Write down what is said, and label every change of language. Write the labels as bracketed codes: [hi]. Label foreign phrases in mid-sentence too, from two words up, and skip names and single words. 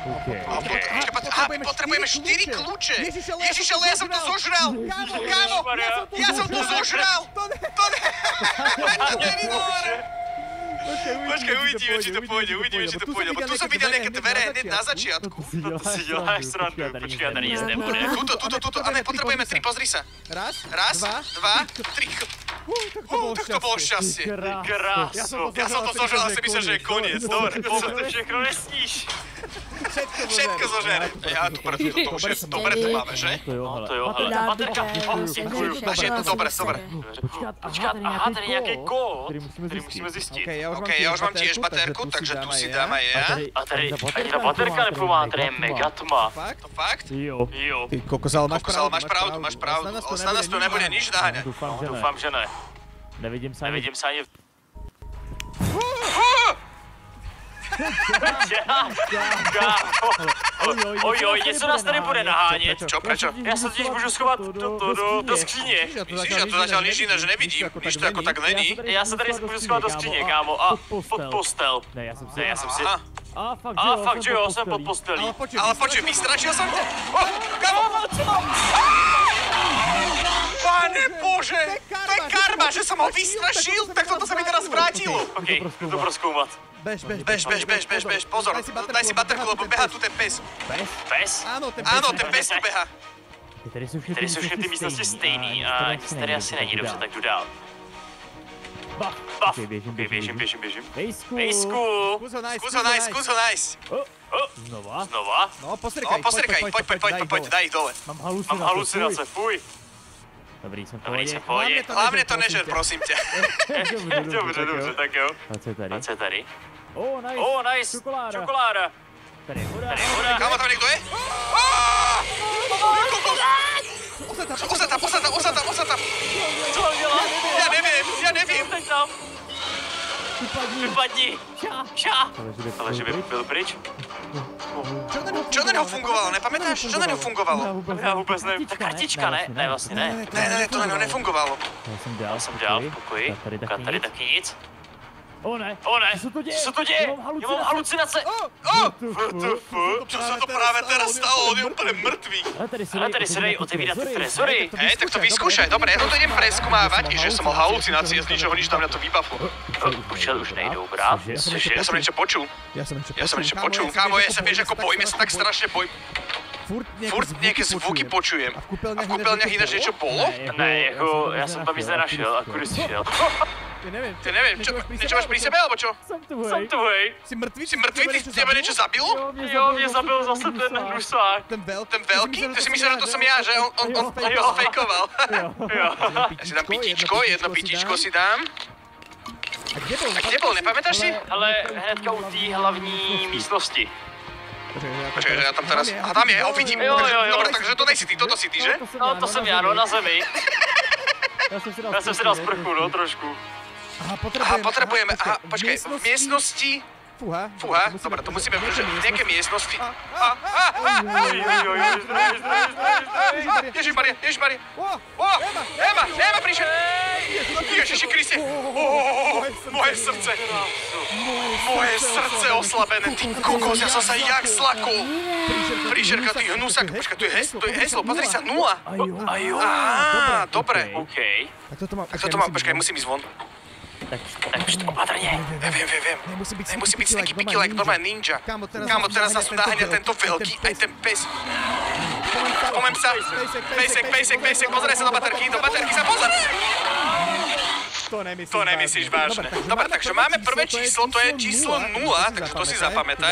[sk] Aha, potrebujeme 4 kľúče. Ježiš, ale ja som to zožral. Kámo, ja som to zožral. To není dobré. Počkaj, uvidíme, či to pôjde, lebo tu som videl nejaké dvere hneď na začiatku. [cs] To si děláš srandu, počkej, já tady nic nebude. [sk] Tuto, a ne, potrebujeme 3, pozri sa. Raz, dva, 3. Tak to bolo šťastie. Krásu. Ja som to zožral a si myslel, že je koniec, dobre. [cs] Co to všechno nesníš? [sk] Všetko zožere. Ja, dobre, to už je, dobre to máme, že? [cs] No to jo, hele, ta baterka. Děkuju. [sk] Máš jednu, dobre. [cs] Počkat, aha, tady je nějaký kód, který musíme zjistit. [sk] OK, ja už mám tiež baterku, takže tu si dám aj ja. [cs] A tady ani ta baterka nepomáhá, tady je mega tma. To fakt? Jo. Ty kokos, ale máš pravdu. [sk] Ale snad nás tu nebude nič naháňať. [cs] Doufám, že ne. Nevidím se ani... Ojoj, něco nás tady bude nahánět. [sk] Čo, prečo? [cs] Já se totiž můžu schovat do skříně. [sk] Myslíš, ja tu zatiaľ nič iné, že nevidím? Nič to ako tak není? [cs] Já se tady můžu schovat do skříně, kámo, a pod postel. Ne, já jsem si... A fakt, že jo, jsem pod postelí. [sk] Ale počuj, vystračil som ťa? Kámo! Pane Bože! To je karma, že som ho vystrašil? Tak toto sa mi teraz vrátilo. [cs] OK, jdu to prozkoumat. Bež. [sk] Pozor, daj si baterku, lebo behá tu ten pes. Pes? Áno, ten pes tu behá. [cs] Tady jsou všechny místnosti stejný a nic tady asi není, dobře, tak jdu dál. Buff. Běžím. Pejsku. [sk] Skús ho nájsť. Znova? No, postrkaj, poď, daj ich dole. [cs] Mám halucinace, fuj. Dobrý, jsem v pohodě. [sk] Hlavne to nežer, prosím ťa. [cs] Dobře, tak jo. A co je tady? A co je tady? [en] Oh, nice. [cs] Čokoláda. Tady je voda. [sk] Kámo, tam niekto je? Osad tam. [cs] Co mám dělat? [sk] Ja neviem. [cs] Teď tam. Vypadni. Šá. Ale že by byl pryč? [sk] Čo na neho fungovalo, nepamätáš? Čo na neho fungovalo? [cs] Já vůbec nevím. Ta kartička, ne? Ne, vlastně ne. Ne, to na neho nefungovalo. Já Jsem dál v pokoji. Tady taky nic. Ne. Co to děje? Já mám halucinace. [sk] Čo sa to práve teraz stalo? On je úplne mŕtvý. [cs] Ale tady se dají otevírat ty trezory. [sk] Hej, tak to vyskúšaj. Dobre, ja to idem preskúmávať, že som mal halucinácie z ničoho, nič tam na to vybaflo. [cs] Počkej, už nejdou brát. [sk] Ja som niečo počul. Kámo, ja sa vieš, ako bojím, ja sa tak strašne bojím. Furt nejaké zvuky počujem. A v kúpeľniach ináč niečo bolo? [cs] Ne, jako, já jsem tam nic nenašel, a kudy jsi šel? [sk] Ty neviem, niečo máš pri sebe, alebo čo? [cs] Jsem tu, hej. [sk] Si mŕtvý? Tebe niečo zabilo? [cs] Jo, mě zabil zase ten husák. [sk] Ten veľký? Ty si myslel, že to som ja, že on to fejkoval. [cs] Jo. [sk] Ja si dám pitíčko, jedno pitíčko si dám. A kde bol, nepamätáš si? [cs] Ale hnedka u té hlavní místnosti. [sk] Počkej, že ja tam teraz... A tam je, ho vidím. [cs] Jo. [sk] Dobre, takže to nejsi ty, toto si ty, že? [cs] No to jsem já, no na zemi. Já jsem si dal sprchu, no trošku. [sk] Aha, potrebujeme, aha, počkej, v miestnosti... Fúha, dobre, to musíme v nejakej miestnosti. Ježišmaria. Ema prišiel. Ježiši Kriste. Moje srdce oslabené. Ty kokos, ja som sa jak zlakol. Príšerka, ty hnusak. Počkaj, to je heslo, pozri sa, 0. Á, dobre. OK. Tak toto mám, počkaj, musím ísť von. [cs] Tak opatrně. [sk] Viem. Nemusí byť [en] sneaky picky like [sk] normálne ninja. Kámo, teraz nás tu naháňa tento veľký, aj ten pes. Pomem sa. Pejsek, pozeraj sa do baterky sa pozeraj. To nemyslíš vážne. Dobre, takže máme prvé číslo, to je číslo 0, takže to si zapamätaj.